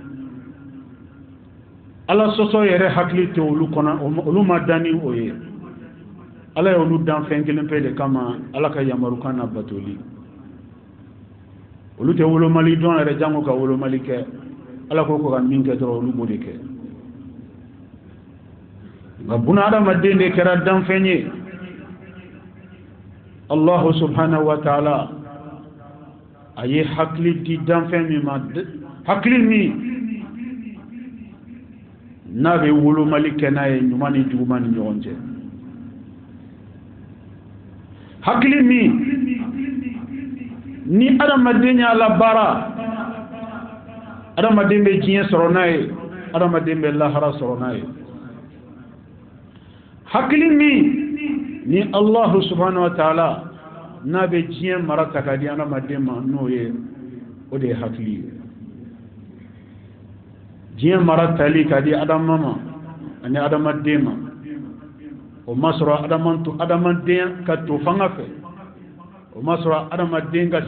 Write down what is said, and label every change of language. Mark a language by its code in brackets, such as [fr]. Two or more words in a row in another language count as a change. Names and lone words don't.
[bm] ala sɔsɔ yɛrɛ hakili tɛ olu kɔnɔ olu ma dan ni o ye ala ye olu dan fɛn kelen pe de kama ala ka yamarukan na batoli olu tɛ wolomali dɔn yɛrɛ jango ka wolomali kɛ ala ko ka min kɛ dɔrɔn olu b'o de kɛ nka buna adamaden de kɛra danfɛn ye [ar] الله سبحانه وتعالى [bm] a ye hakili di danfɛn min ma hakili min n'a bɛ wolomali kɛ n'a ye ɲuman ni juguman ni ɲɔgɔn cɛ hakili min ni adamaden y'a labaara adamaden bɛ diɲɛ sɔrɔ n'a ye adamaden bɛ lahara sɔrɔ n'a ye hakili min ni [ar] الله سبحانه وتعالى [bm] n'a bɛ diɲɛ mara ta k'a di adamaden ma n'o ye o de ye hakili ye diɲɛ mara tali k'a di adama ma ani adamaden ma o ma sɔrɔ adamaden ka to fanga fɛ o ma sɔrɔ adamaden ka